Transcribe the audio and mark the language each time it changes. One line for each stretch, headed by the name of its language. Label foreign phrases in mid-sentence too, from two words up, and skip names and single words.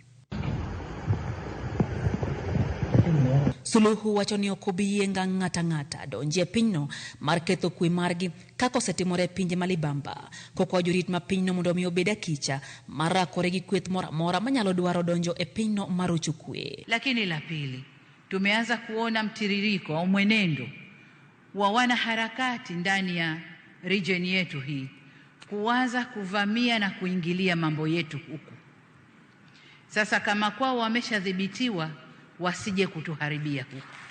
Luo (Kenya and Tanzania): Suluhu wacho ni ok obiyie ng'ata ng'ata donje pinyno mar ketho kwe margi kaka osetimore e pinje malibamba kokwa jorit ma pinyno mondo mi obed akicha mar rakore gi kweth mora manyalo dwaro donjo e pinyno mar uchukwe.
Swahili: Lakini la pili, tumeanza kuona mtiririko au mwenendo wa wanaharakati ndani ya region yetu hii kuanza kuvamia na kuingilia mambo yetu huku. Sasa kama kwao wameshadhibitiwa wasije kutuharibia huku.